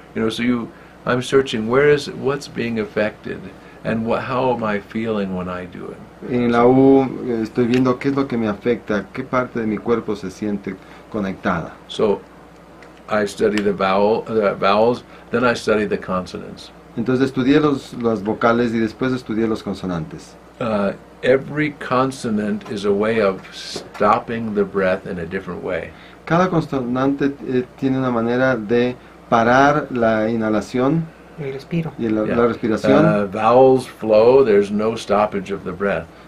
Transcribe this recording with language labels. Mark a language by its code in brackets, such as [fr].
[en] So I'm searching what's being affected and how am I feeling when I do it. [es] En la U estoy viendo qué es lo que me afecta, qué parte de mi cuerpo se siente conectada. [en] So I study the vowels, then I study the consonants. [es] Entonces estudié las vocales y después estudié los consonantes. [en] Every consonant is a way of stopping the breath in a different way. [es] Cada consonante tiene una manera de parar la inhalación El respiro. y la respiración. [en] Vowels flow, there's no stoppage of the breath.